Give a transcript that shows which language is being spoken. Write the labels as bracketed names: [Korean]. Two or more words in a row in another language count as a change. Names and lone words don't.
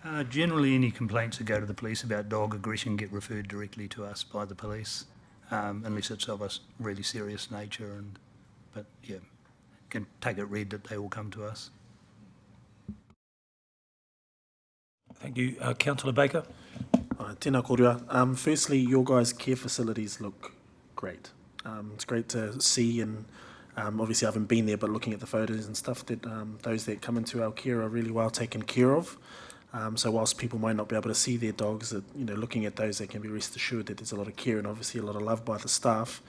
[English] Generally, any complaints that go to the police about dog aggression get referred directly to us by the police, unless it's of a really serious nature. But yeah, can take it read that they all come to us. Thank you. Councillor Baker. [Māori] Tēnā kōrua. [English] Firstly, your guys' care facilities look great. It's great to see, and obviously I haven't been there, but looking at the photos and stuff, that those that come into our care are really well taken care of. So whilst people might not be able to see their dogs, looking at those, they can be rest assured that there's a lot of care and obviously a lot of love by the staff.